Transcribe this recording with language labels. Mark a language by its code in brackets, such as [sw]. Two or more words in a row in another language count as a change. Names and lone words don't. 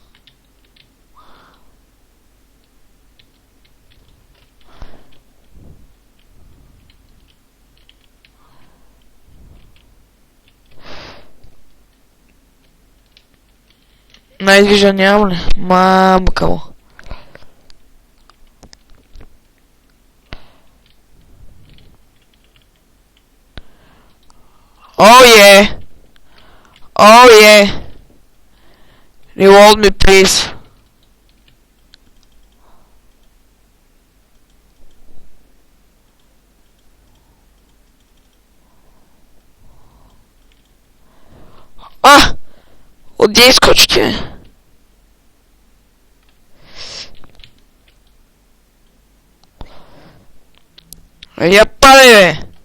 [bg] Най-движа нямам ли? Мамка му. [en] Oh yeah! Oh yeah! Reload me, please. [bg] А! Отде изкочите? Я падай, бе!